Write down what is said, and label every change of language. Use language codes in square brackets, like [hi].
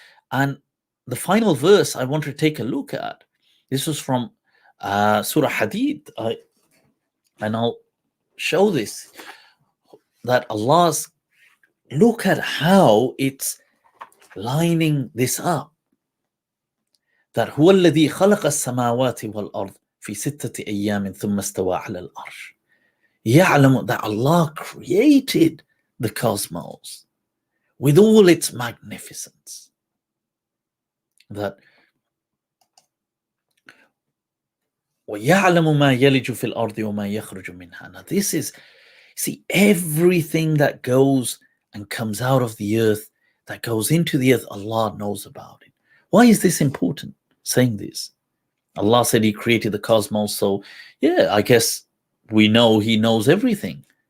[en] And the final verse I want to take a look at, this was from Surah Hadid. And I'll show this, that Allah's, look at how it's lining this up. that [ar] هو الذي خلق السماوات والأرض في 6 أيام ثم استوى على العرش. يعلم [en] that Allah created the cosmos with all its magnificence. That [ar] وَيَعْلَمُ مَا يَلِجُ فِي الْأَرْضِ وَمَا يَخْرُجُ مِنْهَا. [en] Now this is, see, everything that goes and comes out of the earth, that goes into the earth, Allah knows about it. Why is this important, saying this? Allah said He created the cosmos, so yeah, I guess we know He knows everything.